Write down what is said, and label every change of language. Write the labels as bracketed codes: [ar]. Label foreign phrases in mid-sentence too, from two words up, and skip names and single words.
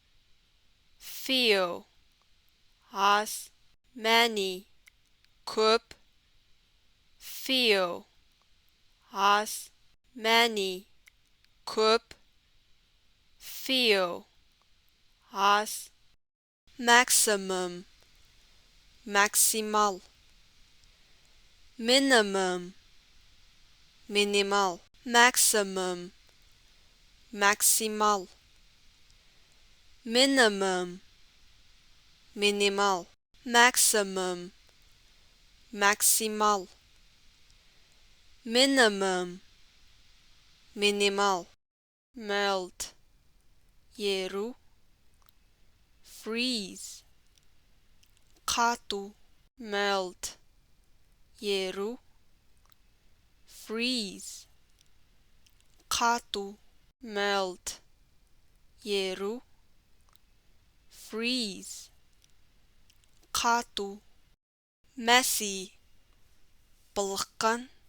[en] few, аз, many, көп, few, аз, many, көп, few, аз, maximum, maximal, minimum, minimal, maximum, maximal, minimum, minimal, maximum, maximal, minimum, minimal, melt, [kk] еру, freeze, қату, melt, еру, [en] freeze, қату, melt, еру, freeze, қату, messy, былыққан,